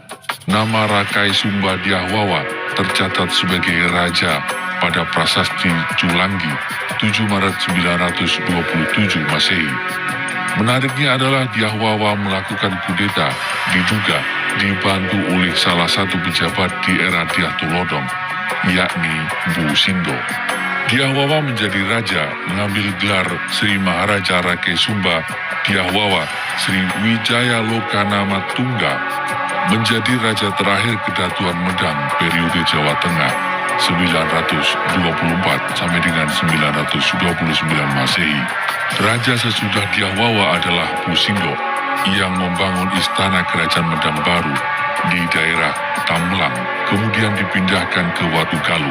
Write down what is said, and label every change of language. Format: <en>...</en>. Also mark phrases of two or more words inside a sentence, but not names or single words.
<id>Nama Rakai Sumba Dyah Wawa tercatat sebagai raja pada Prasasti Culanggi 7 Maret 927 Masehi. Menariknya adalah Dyah Wawa melakukan kudeta diduga dibantu oleh salah satu pejabat di era Dyah Tulodhong, yakni Mpu Sindok. Dyah Wawa menjadi raja mengambil gelar Sri Maharaja Rakai Sumba Dyah Wawa Sri Wijaya Lokanama Tungga, menjadi raja terakhir Kedatuan Medang periode Jawa Tengah 924 sampai dengan 929 Masehi. Raja sesudah Dyah Wawa adalah Mpu Sindok yang membangun istana kerajaan Medang baru di daerah Tamlang, kemudian dipindahkan ke Watugaluh.</id>